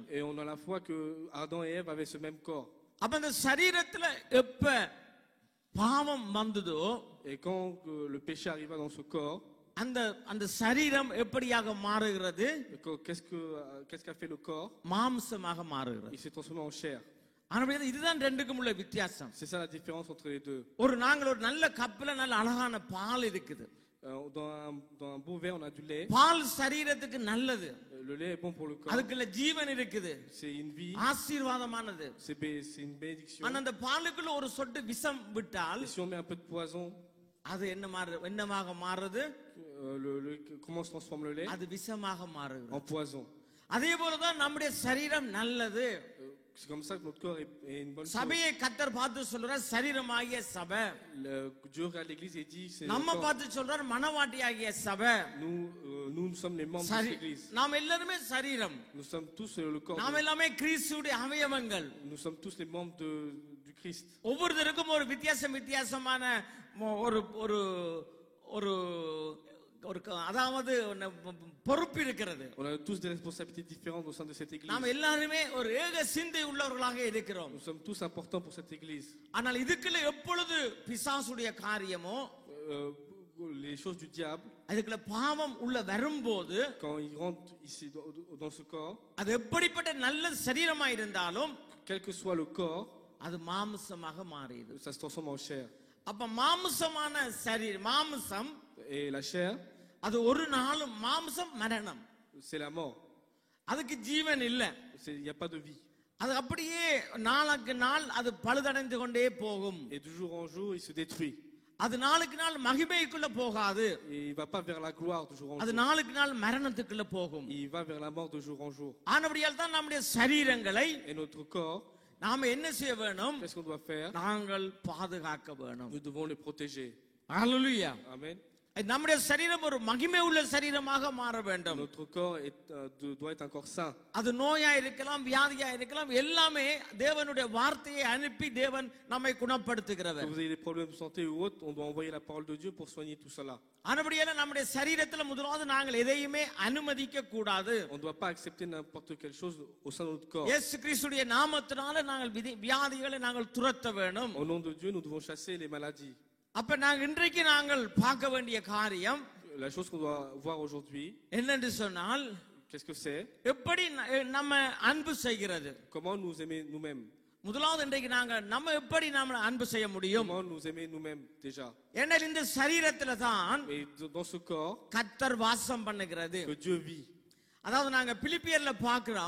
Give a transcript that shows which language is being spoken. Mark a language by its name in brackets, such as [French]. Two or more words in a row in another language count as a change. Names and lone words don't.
[French] Et on a la foi que Adam et Ève avaient ce même corps. [Tamil] அப்ப இந்த சரீரத்துல எப்ப பாவம் வந்ததோ, [French] Et quand le péché arriva dans ce corps, [Tamil] அந்த சரீரம் எப்படியாக மாறுகிறது? [French] qu'est-ce qu'a fait le corps? [Tamil] மாம்சமாக மாறுகிறது. [French] Il s'est transformé en chair. [Tamil] ஆனா இதுதான் ரெண்டுக்கும் உள்ள வித்தியாசம். [French] C'est ça la différence entre les deux. [Tamil] நாங்கள் ஒரு நல்ல கப்பில நல்ல அழகான பால் இருக்குது. [French] Dans un beau verre, on a du lait. [Tamil] பால் சரீரத்துக்கு நல்லது. [French] Le lait est bon pour le corps. [Tamil] அதுக்குள்ள ஜீவன் இருக்குது. [French] C'est une vie. [Tamil] ஆசீர்வாதமானது. [French] C'est une bénédiction. [Tamil] ஆனா அந்த பாலுக்குள்ள ஒரு சொட்டு விஷம் விட்டால், [French] si on met un peu de poison, [Tamil] அது என்னமாக மாறுது? [French] comment se transforme le lait? [Tamil] அது விஷமாக மாறுது. [French] En poison. [Tamil] அதே போலதான் நம்முடைய சரீரம் நல்லது. [French] C'est comme ça que notre corps est une bonne chose. [Tamil] சபையை கர்த்தர் பார்த்து சொல்றார் சரீரமாகிய சபை. [French] Dieu regarde l'église et dit c'est [Tamil] நம்ம பார்த்து சொல்றார் மனவாட்டியாகிய சபை. [French] nous sommes les membres de l'église. [Tamil] நாம் எல்லாரும் சரீரம். [French] Nous sommes tous le corps. [Tamil] நாம் எல்லாமே கிறிஸ்துவுடைய அவயவங்கள். [French] Nous sommes tous les membres du Christ. [Tamil] ஒவ்வொருத்தருக்கும் ஒரு வித்தியாசமான ஒரு அதாவது பொறுப்பு இருக்கிறது. [French] On a tous des responsabilités différentes au sein de cette église. [Tamil] நாம் எல்லாருமே ஒரு ஏக சிந்தை உள்ளவர்களாக இருக்கிறோம். [French] Nous sommes tous importants pour cette église. [Tamil] ஆனால் இதுக்குள்ள எப்பொழுது பிசாசுடைய காரியமோ, [French] les choses du diable, [Tamil] அதுக்குள்ள பாவம் உள்ள வரும்போது, [French] quand il rentre ici dans ce corps, [Tamil] அது எப்படிப்பட்ட நல்ல சரீரமா இருந்தாலும், [French] quel que soit le corps, [Tamil] அது மாம்சமாக மாறியது. [French] ça se transforme en chair. [Tamil] அப்ப மாம்சமான சரீரம், மாம்சம், [French] et la chair, [Tamil] அது ஒரு நாளும் மாம்சம் மரணம். [French] c'est la mort. [Tamil] அதுக்கு ஜீவன் இல்ல. [French] Il n'y a pas de vie. [Tamil] அது அப்படியே நாளுக்கு நாள் அது பழுதடைந்து கொண்டே போகும். [French] Et de jour en jour, il se détruit. [Tamil] அது நாளுக்கு நாள் மகிமைக்குள்ள போகாது. [French] Et il va pas vers la gloire de jour en [Tamil] அது [French] jour. [Tamil] நாளுக்கு நாள் மரணத்துக்குள்ள போகும். [French] Il va vers la mort de jour en jour. [Tamil] ஆனபடியால் தான் நம்முடைய சரீரங்களை [French] Et notre corps, [Tamil] நாம என்ன செய்ய வேணும்? [French] qu'est-ce qu'on doit faire? [Tamil] நாங்கள் பாதுகாக்க வேணும். [French] Nous devons les protéger. [Tamil] ஹல்லேலூயா. [French] Amen. [Tamil] நம்முடைய சரீரம் ஒரு மகிமை உள்ள சரீரமாக மாற வேண்டும். [French] Notre corps doit être un corps saint. [Tamil] அது நோயா இருக்கலாம், வியாதியா இருக்கலாம், எல்லாமே தேவனுடைய வார்த்தையை அனுப்பி தேவன் நம்மை குணப்படுத்துகிறவர். [French] Si vous avez des problèmes de santé ou autres, on doit envoyer la parole de Dieu pour soigner tout cela. [Tamil] ஆனபடியால நம்முடைய சரீரத்துல முதலாவது நாங்கள் எதையுமே அனுமதிக்க கூடாது. [French] On ne doit pas accepter n'importe quelle chose au sein de notre corps. [Tamil] இயேசு கிறிஸ்துவின் நாமத்தினால நாங்கள் வியாதிகளை நாங்கள் துரத்த வேண்டும். [French] Au nom de Dieu, nous devons chasser les maladies. [Tamil] அப்ப நாங்கள் இன்றைக்கு நாங்கள் பார்க்க வேண்டிய காரியம் [French] La chose qu'on doit voir aujourd'hui, [Tamil] என்னென்று சொன்னால், [French] qu'est-ce que c'est? [Tamil] எப்படி நம்ம அன்பு செய்கிறது. [French] Comment nous aimer nous-mêmes? [Tamil] முதலாவது இன்றைக்கு நம்ம எப்படி நாம அன்பு செய்ய முடியும்? [French] Comment nous aimer nous-mêmes déjà? [Tamil] ஏன்னா இந்த சரீரத்துல தான் [French] Et dans ce corps, [Tamil] கர்த்தர் வாசம் பண்ணுகிறது. [French] que Dieu vit. [Tamil] அதாவது நாங்க பிலிப்பியர்ல பார்க்கிறோம்.